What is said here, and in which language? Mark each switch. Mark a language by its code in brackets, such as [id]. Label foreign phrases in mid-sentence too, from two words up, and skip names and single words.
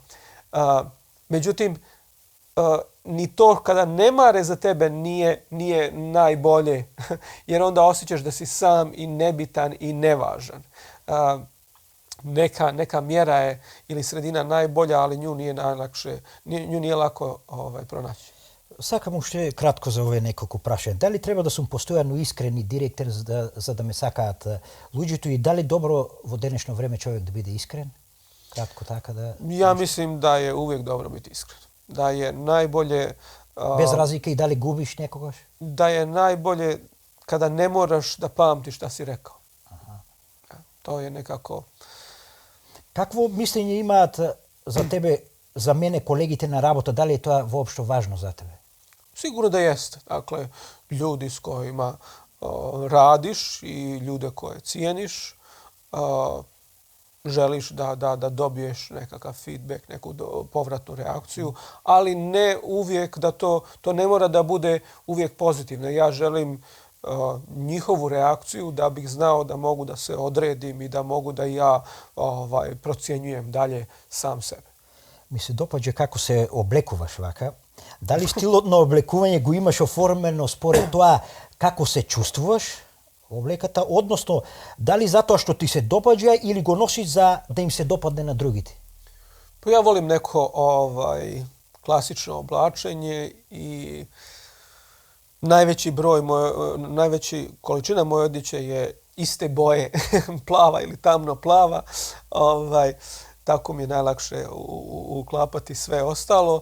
[bs] Međutim, ni to kada ne mare za tebe nije najbolje, jer onda osjećaš da si sam i nebitan i nevažan. Neka mjera je ili sredina najbolja, ali nju nije lako pronaći. [mk] Сакам уште кратко за овие неколку прашања. Дали треба да сум постојано искрен и директен за да ме сакаат луѓето и дали добро во денешно време човек да биде искрен? Кратко така да... [bs] Ja mislim da je uvijek dobro biti iskren. Da je najbolje... [mk] Без разлика и дали губиш некогаш? [bs] Da je najbolje kada ne moraš da pamtiš šta si rekao. To je nekako... [mk] Какво мислење имаат за тебе, за мене, колегите на работа? Дали е тоа воопшто важно за тебе? [bs] Sigurno da jeste. Dakle, ljudi s kojima radiš i ljude koje cijeniš, želiš da dobiješ nekakav feedback, neku povratnu reakciju, ali ne uvijek da to ne mora da bude uvijek pozitivno. Ja želim njihovu reakciju da bih znao da mogu da se odredim i da mogu da ja procjenjujem dalje sam sebe. [mk] Ми се допаѓа како се облекуваш вака. Дали стилот на облекување го имаш оформено според тоа како се чувствуваш облеката, односно дали затоа што ти се допаѓа или го носиш за да им се допадне на другите? [bs] Pa ja volim neko klasično oblačenje i najveći količina moje odjeće je iste boje, plava ili tamno plava. Tako mi je najlakše uklapati sve ostalo.